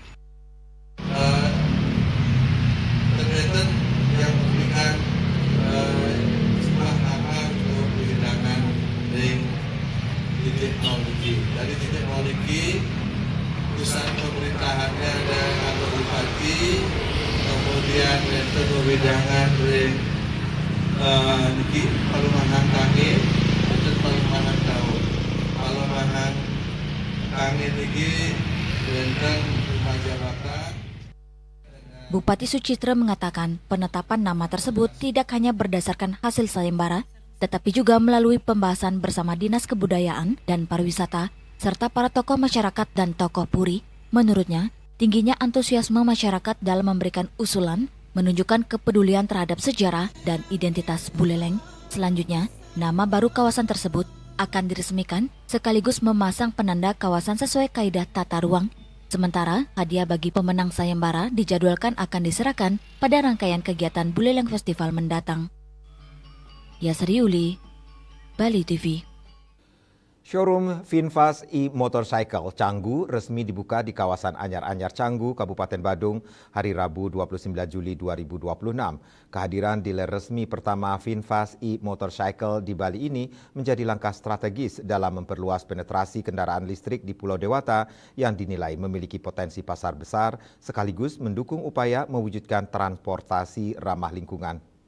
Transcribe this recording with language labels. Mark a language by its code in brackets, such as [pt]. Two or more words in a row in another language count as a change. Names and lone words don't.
[id] Berkaitan yang memberikan titik nol Niki. Dari titik nol Niki, pusat pemerintahannya ada kantor bupati, kemudian itu wedangan dari Niki, Palumahan Tangi, dan Palumahan Daun. Palumahan Tangi Niki, Benteng, Rumah Jabatan. Bupati Sucitra mengatakan penetapan nama tersebut tidak hanya berdasarkan hasil sayembara, tetapi juga melalui pembahasan bersama Dinas Kebudayaan dan Pariwisata, serta para tokoh masyarakat dan tokoh Puri. Menurutnya, tingginya antusiasme masyarakat dalam memberikan usulan menunjukkan kepedulian terhadap sejarah dan identitas Buleleng. Selanjutnya, nama baru kawasan tersebut akan diresmikan sekaligus memasang penanda kawasan sesuai kaidah tata ruang. Sementara, hadiah bagi pemenang sayembara dijadwalkan akan diserahkan pada rangkaian kegiatan Buleleng Festival mendatang. Yasri Uli, Bali TV. Showroom Finfast e-Motorcycle Canggu resmi dibuka di kawasan Anyar-Anyar Canggu, Kabupaten Badung, hari Rabu 29 Juli 2026. Kehadiran dealer resmi pertama Finfast e-Motorcycle di Bali ini menjadi langkah strategis dalam memperluas penetrasi kendaraan listrik di Pulau Dewata yang dinilai memiliki potensi pasar besar, sekaligus mendukung upaya mewujudkan transportasi ramah lingkungan.